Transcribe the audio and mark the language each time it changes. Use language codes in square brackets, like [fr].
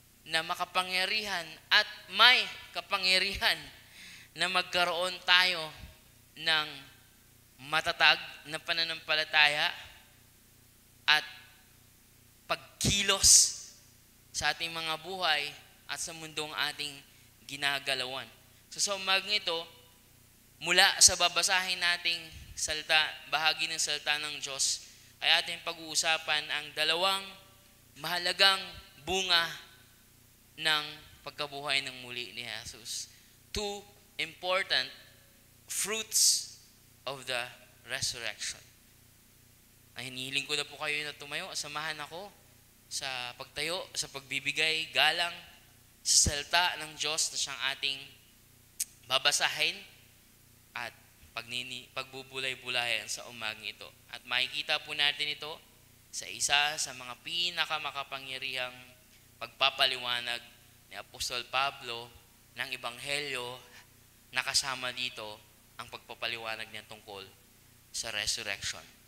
[tl] na makapangyarihan at may kapangyarihan na magkaroon tayo ng matatag na pananampalataya at pagkilos sa ating mga buhay at sa mundong ating ginagalawan. So sa umagang ito, mula sa babasahin nating salita, bahagi ng salita ng Diyos, ay ating pag-uusapan ang dalawang mahalagang bunga ng pagkabuhay ng muli ni Jesus. [en] Two important fruits of the resurrection. [tl] Ay, hinihiling ko na po kayo na tumayo, samahan ako sa pagtayo, sa pagbibigay galang sa salita ng Diyos na siyang ating babasahin at pagbubulay-bulayan sa umagang ito. At makikita po natin ito sa isa sa mga pinakamakapangyarihang pagpapaliwanag ni Apostol Pablo ng Ebanghelyo na kasama dito ang pagpapaliwanag niya tungkol sa resurrection.